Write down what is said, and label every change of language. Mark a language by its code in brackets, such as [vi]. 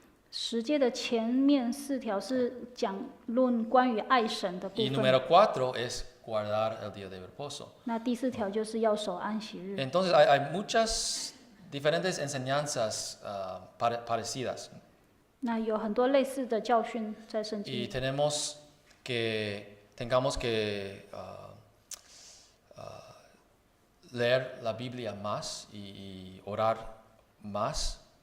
[zh] 十诫的前面4条是讲论关于爱神的部 [es] Y [zh] 分。 [es] número 4 es guardar el día de reposo. [zh] 那第4条就是要守安息日。 [es] Entonces hay muchas diferentes enseñanzas parecidas. [zh] 那有很多类似的教训在圣 [es] Y [zh] 经。 [es] tengamos que leer la Biblia más y orar más